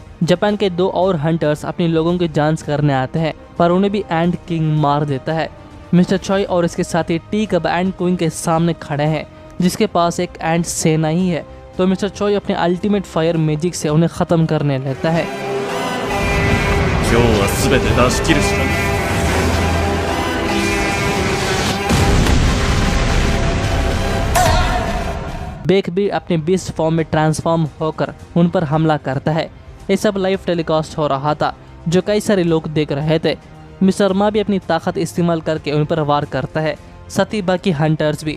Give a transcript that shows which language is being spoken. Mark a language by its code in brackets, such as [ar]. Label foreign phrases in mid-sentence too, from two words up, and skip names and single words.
[hi] जापान के दो और हंटर्स अपने लोगों की जांच करने आते हैं, पर उन्हें भी एंड किंग मार देता है। मिस्टर चॉय और इसके साथी टीक अब एंड क्वीन के सामने खड़े हैं, जिसके पास एक एंड सेना ही है। तो मिस्टर चॉय अपने [en] ultimate fire magic [hi] से उन्हें खत्म करने लगता है। [ja] 今日は全て出し切るしかない。 [hi] बेक भी अपने [en] beast form [hi] में ट्रांसफॉर्म होकर उन पर हमला करता है। ये सब [en] live telecast [hi] हो रहा था, जो कई सारे लोग देख रहे थे। मिस्टर मा भी अपनी ताकत इस्तेमाल करके उन पर वार करता है, साथ ही बाकी हंटर्स भी।